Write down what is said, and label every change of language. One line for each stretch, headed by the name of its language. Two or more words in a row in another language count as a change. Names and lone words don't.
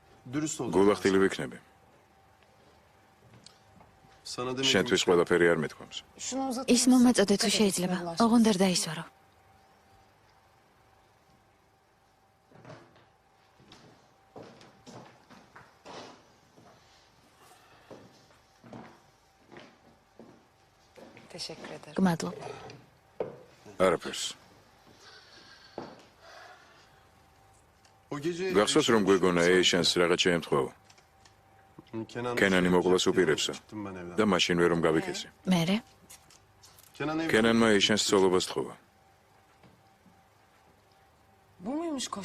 Turkish: Dürüst ol.
Georgian: გულახდილი ვიქნები.
Turkish: Sana demek
Georgian: შენთვის ყველაფერი არ მეთქვამს. ის მომაწოდე თუ შეიძლება. ოღონდ არ დაისვარო.
Turkish: Teşekkür ederim.
Georgian: გმადლობ. არაფერს.
Turkish: O gece
Georgian: გახსოვს რომ გვეგონა ეიშანს რაღაც შეემთხვევა კენანი მოკვლას უპირებსა
Turkish: çıktım ben evden.
Georgian: და მაშინ ვერ რომ გავიქესი. მერე
Turkish: Kenan evden
Georgian: კენანმა ეიშანს ცოლობას თხოვა.
Turkish: Bu muymuş koşu?